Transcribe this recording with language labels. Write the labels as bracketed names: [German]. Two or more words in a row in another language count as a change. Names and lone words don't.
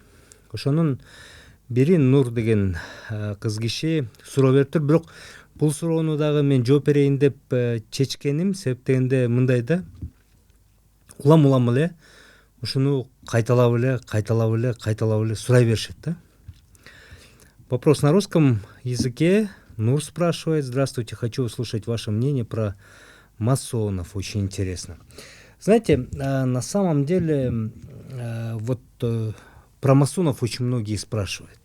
[Kyrgyz] Ошонун бири Нур деген кыз киши суроо бериптир. Бирок бул суроону дагы мен жооп берейин деп чечкеним себеп дегенде мындай да, улам эле ушуну кайталап эле сурай беришет да. [Russian] Вопрос на русском языке. Нур спрашивает: здравствуйте, хочу услышать ваше мнение про масонов, очень интересно. Знаете, на самом деле про масонов очень многие спрашивают.